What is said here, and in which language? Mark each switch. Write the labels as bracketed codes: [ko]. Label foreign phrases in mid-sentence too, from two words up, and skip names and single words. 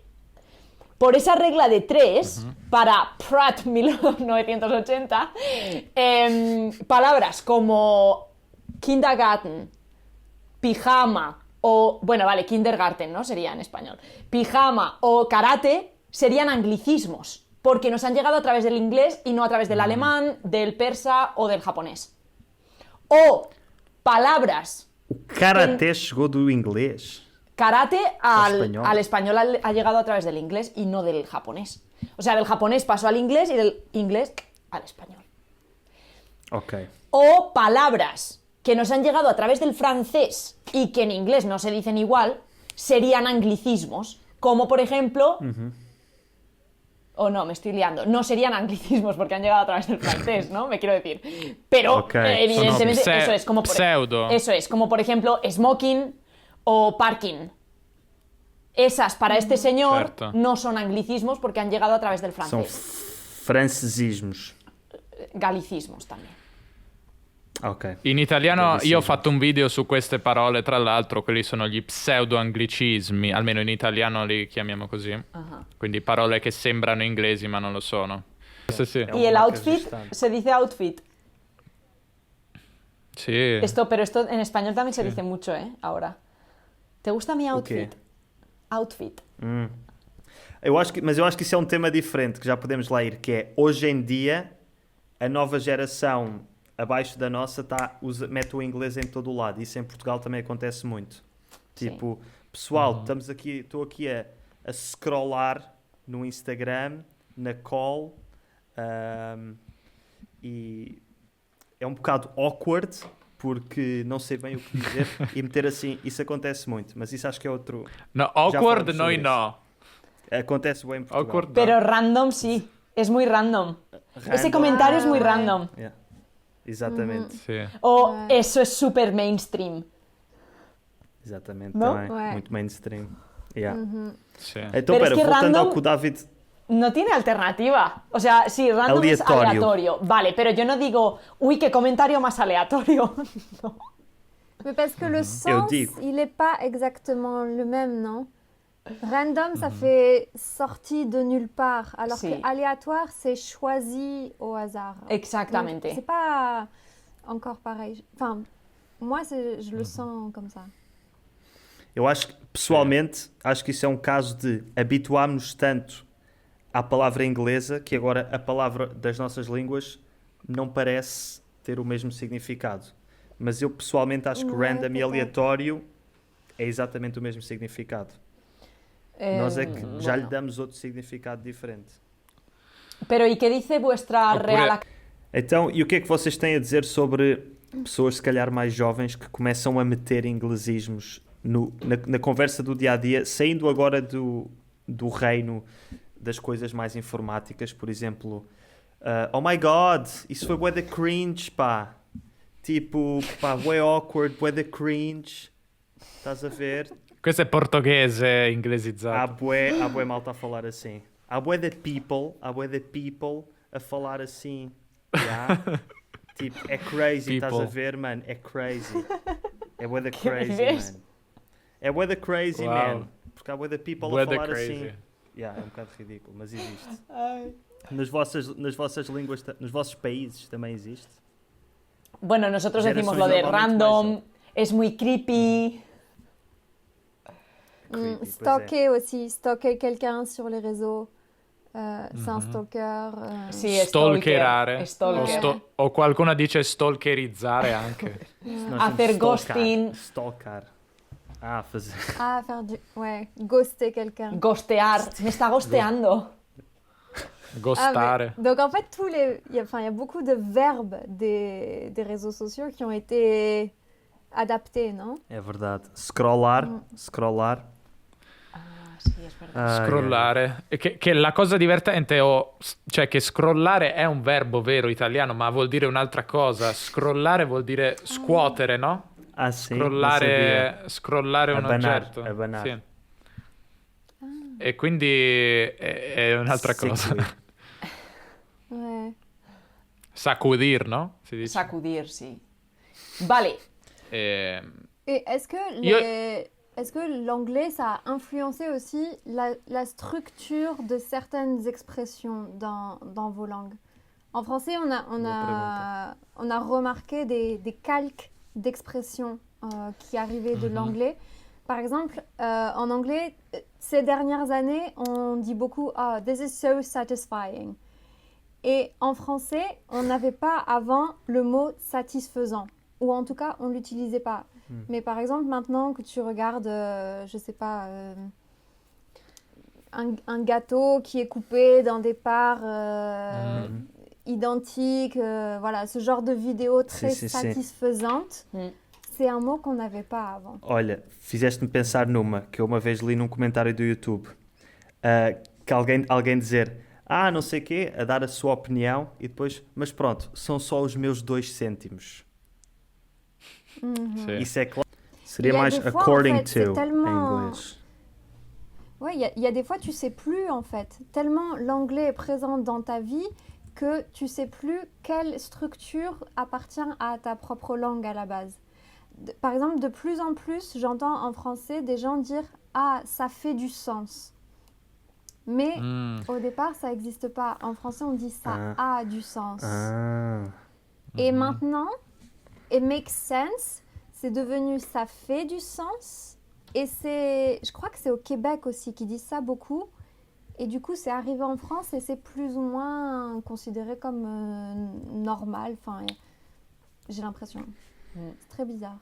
[es] Por esa regla de 3, para Pratt 1980, palabras como kindergarten, pijama o, bueno, vale, kindergarten, ¿no? Sería en español. Pijama o karate serían anglicismos, porque nos han llegado a través del inglés y no a través del alemán, del persa o del japonés. O palabras. [pt] O karaté chegou do inglês. [es] Karate español. al español ha llegado a través del inglés y no del japonés. O sea, del japonés pasó al inglés y del inglés al español. Ok. O palabras que nos han llegado a través del francés y que en inglés no se dicen igual, serían anglicismos. Como por ejemplo... O no, me estoy liando. No serían anglicismos porque han llegado a través del francés, ¿no? Me quiero decir. Pero, Ok. evidentemente, [it] Sono [es] eso es como por pseudo. Eso es, como por ejemplo, smoking o parking. Esas, para este señor, [it] Certo. [es] no son anglicismos porque han llegado a través del [pt] São [es] francés. francesismos. Galicismos también. Ok. [it] In italiano Bellissimo. io ho fatto un video su queste parole, tra l'altro quelli sono gli pseudo-anglicismi, almeno in italiano li chiamiamo così. Ajá. Quindi parole che sembrano inglesi ma non lo sono. Sì, sì. [es] Y el una outfit, resistente. se dice outfit. [it] Sì. [es] Pero esto en español también se dice mucho, ¿eh? Ahora. ¿Te gusta mi outfit? Outfit. [pt] Mas eu acho que isso é um tema diferente, que já podemos lá ir, que é, hoje em dia, a nova geração abaixo da nossa mete o inglês em todo o lado. Isso em Portugal também acontece muito. Tipo, pessoal, estou aqui a scrollar no Instagram, na call, e é um bocado awkward, porque não sei bem o que dizer, e meter assim, isso acontece muito, mas isso acho que é outro... [es] No, [pt] Já [es] awkward [pt] falamos [it] noi [pt] sobre [es] no. [pt] Acontece bem em Portugal. [es] Awkward no. Pero random sí. Es muy random. Ese Random. comentario es muy random. [pt] Yeah. Exatamente, [it] Sì. [es] O eso es súper mainstream. [pt] exatamente, Não? também. Ué. Muito mainstream. Yeah. [it] Sì. [pt] Então, [es] Pero es [pt] pera, [es] que [pt] voltando [es] random- [pt] ao que o David... [es] No tiene alternativa. O sea, sí, random es Aleatorio. aleatorio. Vale, pero yo no digo, uy, qué comentario más aleatorio. No. [fr] Mais parce que le sens, [es] digo. [fr] il n'est pas exactement le même, non? Random, ça fait sorti de nulle part, alors [es] Si. [fr] que aléatoire, c'est choisi au hasard. [es] Exactamente. [fr] Donc, c'est pas encore pareil. Enfin, moi, je le sens comme ça. [pt] Eu acho que, pessoalmente, acho que isso é um caso de habituarmos tanto à palavra inglesa que agora a palavra das nossas línguas não parece ter o mesmo significado. Mas eu pessoalmente acho que [fr] Ouais, [pt] random e [fr] peut-être. [pt] aleatório é exatamente o mesmo significado. Nós é que já lhe [es] Bueno. [pt] damos outro significado diferente. [es] Pero ¿y qué dice vuestra [it] Oppure- [es] Real [pt] Então, e o que é que vocês têm a dizer sobre pessoas, se calhar, mais jovens que começam a meter inglesismos na conversa do dia-a-dia, saindo agora do reino das coisas mais informáticas, por exemplo, [en] oh my god, [pt] isso foi bué da cringe, pá. Tipo, pá, bué awkward, bué da cringe. Estás a ver? [it] Questo è portoghese [pt] Há [it] inglesizzato. [pt] bué malta a falar assim. Há bué da people a falar assim. Yeah? Tipo, é crazy, estás a People. ver, mano? É crazy. É bué da [es] Que [pt] crazy, [es] dices? [pt] man. É bué da crazy, Uau. man. Porque há bué da people Bué a da falar crazy. assim. Yeah, é um bocado ridículo, mas existe. Nas vossas línguas, nos vossos países também existe. [es] Bueno, nosotros decimos lo Generaciones de normalmente random, es muy creepy. Creepy, [pt] pois é. [fr] Stalker aussi, stalker quelqu'un sur les réseaux, c'est un stalker. [es] Sí, [it] Stalkerare. [es] Stalker. [it] O qualcuno dice stalkerizzare anche. [pt] Nós [es] Hacer [pt] temos [es] ghosting. [pt] Stalkar. Ah, fazer. [fr] Ah, faire du... Ouais, ghoster quelqu'un. [es] Ghostear. Me está gosteando. [it] Ghostare. [fr] Donc en fait, il y a beaucoup de verbes des réseaux sociaux qui ont été adaptés, non? [pt] É verdade. Scrollar. Scrollar. [es] Sí, es verdad. [pt] Ah, [it] Scrollare. E che la cosa divertente cioè che scrollare è un verbo vero italiano, ma vuol dire un'altra cosa. Scrollare vuol dire scuotere, no? [pt] Ah, sim. não sabia. [it] Scrollare un [pt] Abanar, [it] oggetto. [pt] abanar. [it] Sì. E quindi è un'altra cosa. [es] Sacudir. [fr] Ouais. [es] Sacudir, no? Si dice. Sacudir, sí. Vale. [fr] Et est-ce que [es] Yo- [fr] est-ce que l'anglais, ça a influencé aussi la structure de certaines expressions dans vos langues? En français, on a remarqué des calques d'expressions qui arrivaient de l'anglais. Par exemple, en anglais, ces dernières années, on dit beaucoup « Ah, [en] this is so satisfying ». [fr] Et en français, on n'avait pas avant le mot « satisfaisant ». Ou en tout cas, on ne l'utilisait pas. Mais par exemple, maintenant que tu regardes, je sais pas, un gâteau qui est coupé dans des parts identiques, voilà, ce genre de vidéo très [it] Si, si, si. [fr] satisfaisante, Mm. c'est un mot qu'on n'avait pas avant. [pt] Olha, fizeste-me pensar numa que eu uma vez li num comentário do YouTube que alguém dizer não sei o quê, a dar a sua opinião e depois, mas pronto, são só os meus 2 cêntimos. [it] Sì. [pt] Isso é claro. Seria [fr] Il y a [pt] mais [fr] des fois, [en] according [fr] en fait, c'est [en] to [fr] tellement- [pt] em inglês. [fr] Ouais, il y a des fois, tu sais plus en fait. Tellement l'anglais est présent dans ta vie que tu sais plus quelle structure appartient à ta propre langue à la base. Par exemple, de plus en plus, j'entends en français des gens dire « Ah, ça fait du sens ». Mais au départ, ça n'existe pas. En français, on dit « Ça a du sens ». Ah, Et maintenant, [en] it makes sense, [fr] c'est devenu ça fait du sens. Et je crois que c'est au Québec aussi qui disent ça beaucoup. Et du coup, c'est arrivé en France et c'est plus ou moins considéré comme normal. Enfin, j'ai l'impression. C'est très bizarre.